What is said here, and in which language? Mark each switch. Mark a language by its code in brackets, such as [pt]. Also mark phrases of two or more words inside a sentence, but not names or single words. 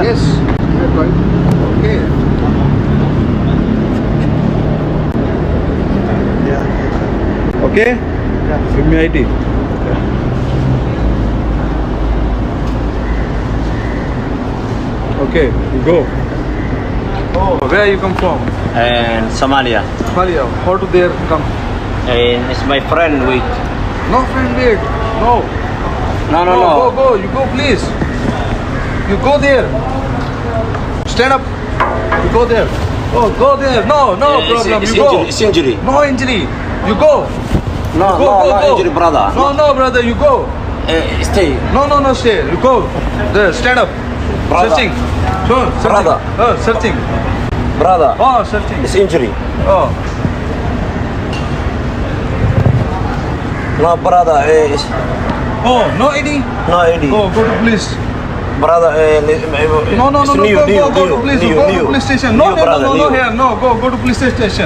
[en] Yes. Yeah, right. Okay. Yeah. Okay? Yeah. Give me ID. Okay, you go. Oh, where you come from? Somalia. Somalia. How do they come? It's my friend. Wait. No friend, wait. No. No. Go. You go, please. You go there. Stand up. You go there. Oh, go there. No problem. It's You go. injury. It's injury. No injury. You go. No, Go. injury, brother. No, brother. You go. Stay. No, stay. You go. There. Stand up. Brother. Searching. Sure. Searching. Brother. Searching. Brother. Oh, searching. It's injury. Oh. No, brother. Oh, no ID. No ID. Go to police. Brother. No. It's new, Go to police. new, Go new. to police station. New, brother, No, new. here. No, go to police station.